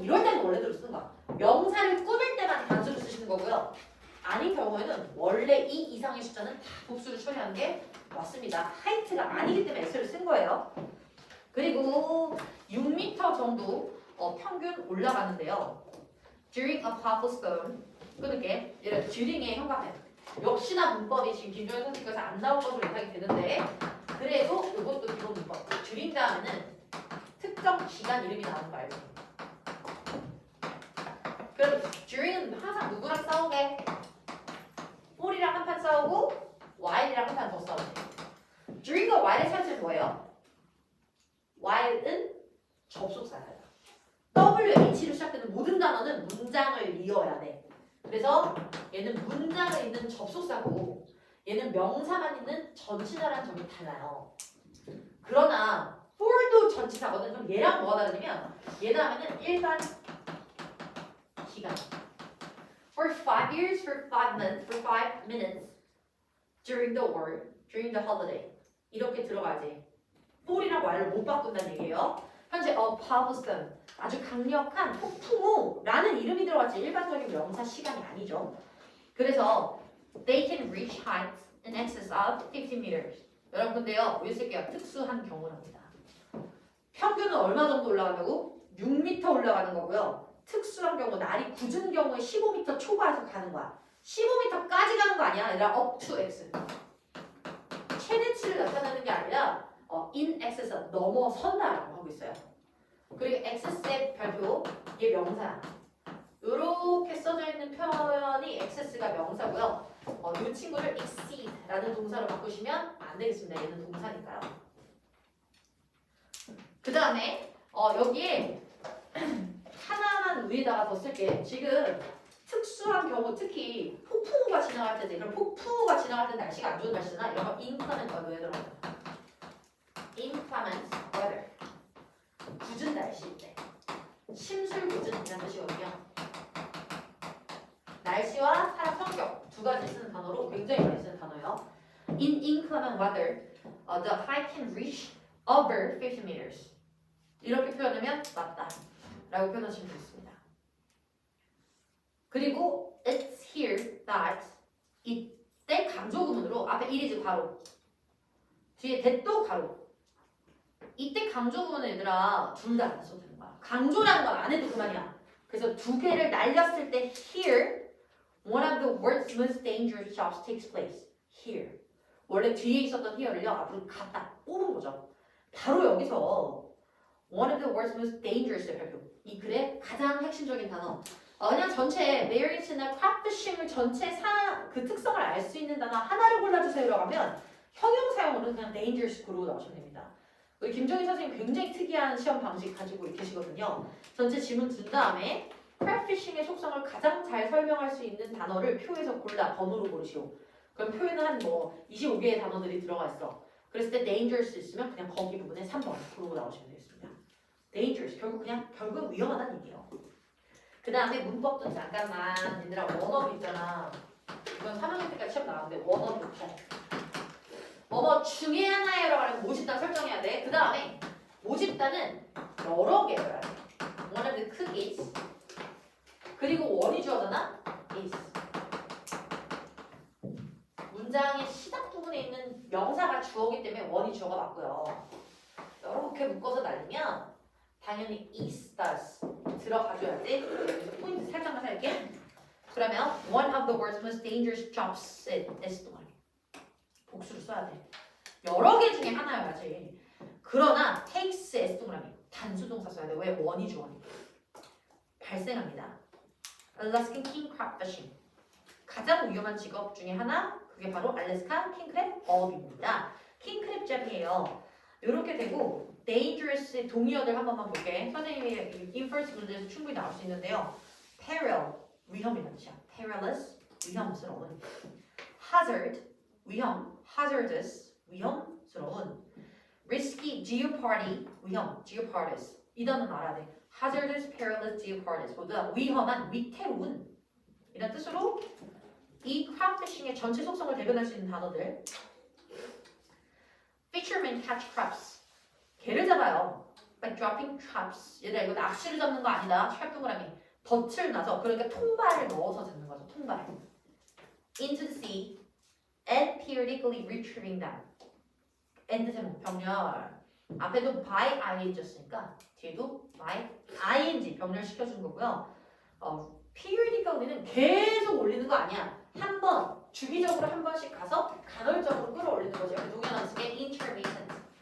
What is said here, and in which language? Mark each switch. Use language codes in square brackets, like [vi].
[ko] 이럴 때는 원래대로 쓰는 거야. 명사를 꾸밀 때만 단수를 쓰시는 거고요. 아닌 경우에는 원래 이 이상의 숫자는 다 복수를 처리하는 게 맞습니다. 하이트가 아니기 때문에 X를 쓴 거예요. 그리고 6m 정도 평균 올라가는데요. [en] During a powerful storm, [ko] 끊을게. 얘를 during의 형광펜. 역시나 문법이 지금 김종현 선생님께서 안 나온 것으로 예상이 되는데 그래도 이것도 기본 문법. during 다음에는 특정 기간 이름이 나오는 거 알죠? 그럼 during은 항상 누구랑 싸우게? for이랑 한 판 싸우고 while이랑 한 판 더 싸우게. during과 while의 차이점이 뭐예요? while은 접속사예요. WH로 시작되는 모든 단어는 문장을 이어야 돼. 그래서 얘는 문장을 잇는 접속사고 얘는 명사만 있는 전치사라는 점이 달라요. 그러나 for도 전치사거든. 그럼 얘랑 뭐가 다르냐면 얘는 하면은 일반 기간. [en] For 5 years, for 5 months, for 5 minutes during the war, during the holiday. [ko] 이렇게 들어가지. for이랑 while를 못 바꾼다는 얘기예요. 현재 [en] a powerful storm, [ko] 아주 강력한 폭풍우라는 이름이 들어갔지 일반적인 명사 시간이 아니죠. 그래서 [en] they can reach heights in excess of 50 meters. [ko] 여러분 근데요, 여기 쓸게요. 특수한 경우랍니다. 평균은 얼마 정도 올라가냐고? 6m 올라가는 거고요. 특수한 경우, 날이 굳은 경우에 15m 초과해서 가는 거야. 15m까지 가는 거 아니야. 아니라 up to x. 최대치를 나타내는 게 아니라 in excess, 넘어선다라고 하고 있어요. 그리고 excess의 별표, 얘 명사야. 이렇게 써져 있는 표현이 excess가 명사고요. 이 친구를 exceed라는 동사로 바꾸시면 안 되겠습니다. 얘는 동사니까요. 그 다음에 여기에 하나만 위에다가 더 쓸게. 지금 특수한 경우, 특히 폭풍우가 지나갈 때지. 그럼 폭풍우가 지나갈 때 날씨가 안 좋은 날씨잖아. 이런 거 inclement weather로 들어가요. inclement weather. 굳은 날씨일 때. 심술궂은이라는 뜻이거든요. 날씨와 사람 성격 두 가지 쓰는 단어로 굉장히 많이 쓰는 단어예요. [en] In inclement weather, the height can reach over 50 meters. [ko] 이렇게 표현하면 맞다 라고 표현하시면 되겠습니다. 그리고 [en] it's here that [ko] 이때 강조 구문으로 앞에 it is 괄호 뒤에 that도 괄호 이때 강조 구문은 얘들아 둘 다 안 써도 되는 거야. 강조라는 건 안 해도 그만이야. 그래서 두 개를 날렸을 때 [en] here one of the world's most dangerous jobs takes place. [ko] here 원래 뒤에 있었던 here를요 앞으로 갖다 뽑은 거죠. 바로 여기서 one of the world's most dangerous 별표 이 글의 가장 핵심적인 단어 그냥 전체 variance나 crayfishing을 전체 그 특성을 알 수 있는 단어 하나를 골라주세요라고 하면 형용사용으로는 그냥 dangerous 그러고 나오시면 됩니다. 우리 김정희 선생님 굉장히 특이한 시험 방식 가지고 계시거든요. 전체 질문 준 다음에 crayfishing의 속성을 가장 잘 설명할 수 있는 단어를 표에서 골라 번호로 고르시오. 그럼 표에는 한 25개의 단어들이 들어가 있어. 그랬을 때 dangerous 있으면 그냥 거기 부분에 3번 그러고 나오시면 되겠습니다. dangerous 결국 위험하다는 얘기예요. 그 다음에 문법도 잠깐만 얘들아 원어브 있잖아. 이건 3학년 때까지 시험 나왔는데 원어브부터 뭐뭐 중에 하나에라고 하면 모집단 설정해야 돼. 그 다음에 모집단은 여러 개여야 돼. [en] one of the cookies [ko] 그리고 원이 주어잖아. is 문장의 시작 부분에 있는 명사가 주어기 때문에 원이 주어가 맞고요. 이렇게 묶어서 날리면 당연히 is, does 들어가줘야지. 여기서 포인트 살짝만 살게. 그러면 [en] one of the world's most dangerous jobs is [ko] 동안 복수를 써야 돼. 여러 개 중에 하나여야지. 그러나 takes s 동그라미 단수 동사 써야 돼. 왜? 원이 주어니까. 발생합니다. [en] Alaskan king crab fishing [ko] 가장 위험한 직업 중에 하나 그게 바로 알래스카 킹크랩 어업입니다. 킹크랩 잡이에요. 이렇게 되고 dangerous의 동의어들 한 번만 볼게. 선생님이 인퍼스 문제에서 충분히 나올 수 있는데요. peril 위험이라는 뜻이야. perilous, 위험스러운. hazard, 위험, hazardous, 위험스러운. risky, jeopardy, 위험, jeopardous. 이 단어는 알아야 돼. [en] hazardous, perilous, jeopardous. [ko] 모두 다 위험한, 위태로운. 이런 뜻으로 이 crabfishing의 전체 속성을 대변할 수 있는 단어들. [en] fishermen catch crabs. [ko] 개를 잡아요. [en] By dropping traps. [ko] 얘들아 이거 낚시를 잡는 거 아니다. trap 동그라미. 덫을 놔서 그러니까 통발을 넣어서 잡는 거죠. 통발. [en] Into the sea and periodically retrieving them. [ko] end 제목 병렬. 앞에도 by ing였으니까 뒤에도 by ing 병렬 시켜준 거고요. periodically는 계속 올리는 거 아니야. 한 번 주기적으로 한 번씩 가서 간헐적으로 끌어올리는 거죠. 여기 동현아 쓰게 intermittent.